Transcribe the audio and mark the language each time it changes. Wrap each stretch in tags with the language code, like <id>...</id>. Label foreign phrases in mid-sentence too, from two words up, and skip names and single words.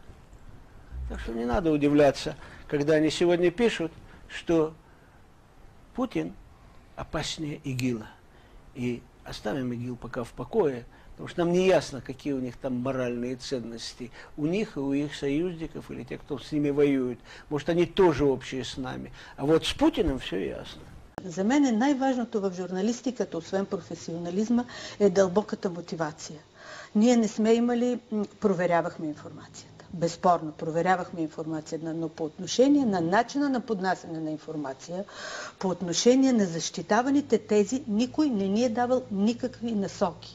<ru>Так что не надо удивляться, когда они сегодня пишут, что Путин опаснее ИГИЛа. И оставим ИГИЛ пока в покое, потому что нам не ясно, какие у них там моральные ценности. У них и у их союзников, или тех, кто с ними воюет. Может, они тоже общие с нами. А вот с Путиным все ясно.</ru> <bg>За мен най-важното в журналистиката, освен професионализма, е дълбоката мотивация. Ние не сме имали, проверявахме информацията. Безспорно, проверявахме информацията, но по отношение на начина на поднасяне на информация, по отношение на защитаваните тези, никой не ни е давал никакви насоки.</bg>